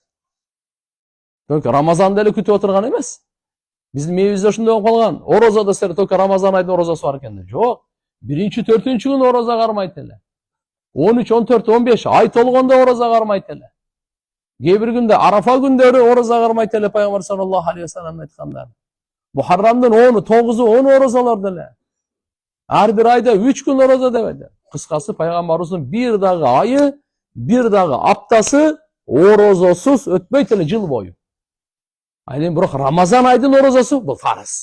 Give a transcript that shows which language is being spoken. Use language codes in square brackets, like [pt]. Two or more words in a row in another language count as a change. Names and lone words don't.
[ky] Только Рамазан деле күтүп отурган эмес. Биздин мээбизде ошондой болуп калган. Орозо десер, только Рамазан айдын орозосу бар экен. Жок. 1-4 күн орозо кармайт эле. 13, 14, 15 ай толгондо орозо кармайт эле. Кээ бир күндө Арафа күндөрү орозо кармайт эле Пайгамбар [ar] صلى الله عليه وسلم [ky] айткандар. Мухаррамдын 10, 9-у 10 орозолор деле. Ар бир айда 3 күн орозо дебеди. Кыскасы Пайгамбарыбыздын бир дагы айы, бир дагы аптасы орозосуз өтпөйт эле жыл бою. Айдын бирок Рамазан айдын орозосу бул фарыз.